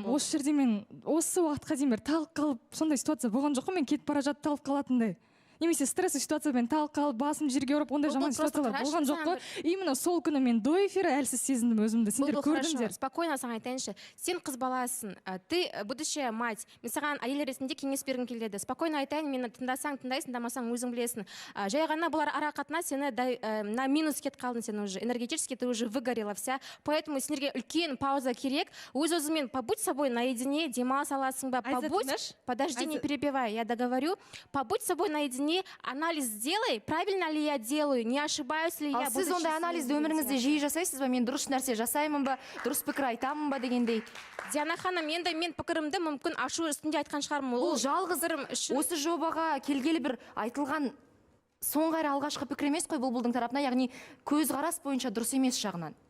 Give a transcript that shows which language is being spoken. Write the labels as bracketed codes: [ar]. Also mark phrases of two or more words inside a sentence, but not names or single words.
[kk] Осы жерде мен осы уақытқа дейін бір талып қалып, сондай ситуация болған жоқ қой, мен кетіп бара жатып талып қалатындай. Немесе стрессті ситуациямен талып қалып, басым жерге ұрып, ондай жаман ситуациялар болған жоқ қой. Именно сол күні мен [ru] до эфира [kk] әлсіз сезіндім өзімді. Сендер көрдіңдер. Спокойно саған айтайыншы. Сен қыз баласың, [ru] ты будущая мать. [kk] Мен саған әйел ретінде кеңес бергім келеді. Спокойно айтайын, мені тыңдасаң, тыңдайсың, тыңдамасаң өзің білесің. Жай ғана бұлар ара қатынас сені [ru] на минус [kk] кетіп қалдың сен уже. [ru] Энергетически ты уже выгорела вся. [kk] Поэтому сендерге үлкен пауза керек. [ru] Өз-өзіңмен побудь собой наедине, [kk] демалыс аласың ба? [ru] Побудь. Подожди, не перебивай, я договорю. Побудь собой наедине. Анализ сделай, правильно ли я делаю, не ошибаюсь ли я. [kk] Сіз ондай анализді өміріңізде жиі жасайсыз ба? Мен дұрыс нәрсе жасаймын ба, дұрыс пікір айтамын ба дегендей. Диана ханым, енді мен пікірімді мүмкін ашу үстінде айтқан шығармын. Ол жалғызырым үшін осы жобаға келгелі бір айтылған соңғы әрі алғашқы пікір емес қой бұлбұлдың тарапына, яғни көзқарас бойынша дұрыс емес жағынан.